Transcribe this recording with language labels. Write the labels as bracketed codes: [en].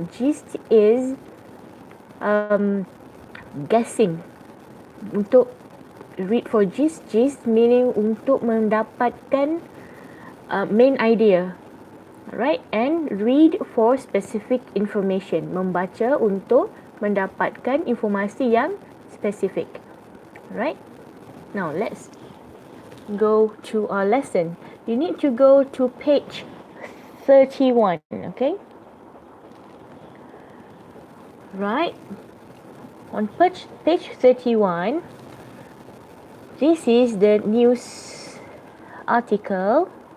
[en] Gist is guessing. Untuk read for gist, gist meaning [id] untuk mendapatkan [en] main idea. Alright, and read for specific information. [id] Membaca untuk mendapatkan informasi yang spesifik. [en] Right? Now let's go to our lesson. You need to go to page 31, okay? Right? On page 31, this is the news article.